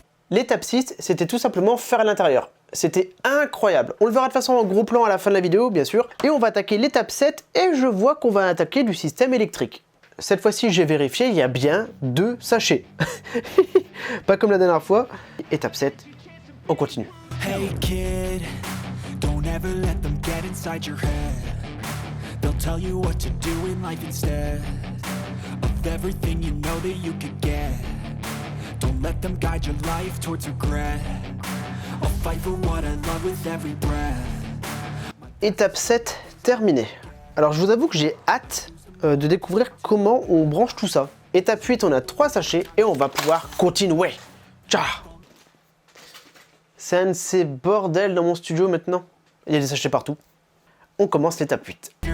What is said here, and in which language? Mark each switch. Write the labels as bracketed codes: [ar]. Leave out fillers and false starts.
[fr] L'étape 6, c'était tout simplement faire à l'intérieur. C'était incroyable. On le verra de façon en gros plan à la fin de la vidéo, bien sûr. Et on va attaquer l'étape 7 et je vois qu'on va attaquer du système électrique. Cette fois-ci, j'ai vérifié, il y a bien 2 sachets. Pas comme la dernière fois. Étape 7, on continue. [en] Hey kid, don't ever let them get inside your head. They'll tell you what to do in life instead of everything you know that you could get. Don't let them guide your life towards regret. I'll fight for what I love with every breath. [fr] Étape 7 terminée. Alors je vous avoue que j'ai hâte de découvrir comment on branche tout ça. Étape 8, on a 3 sachets et on va pouvoir continuer. Tcha. C'est un de ces bordels dans mon studio maintenant. Il y a des sachets partout. On commence l'étape 8.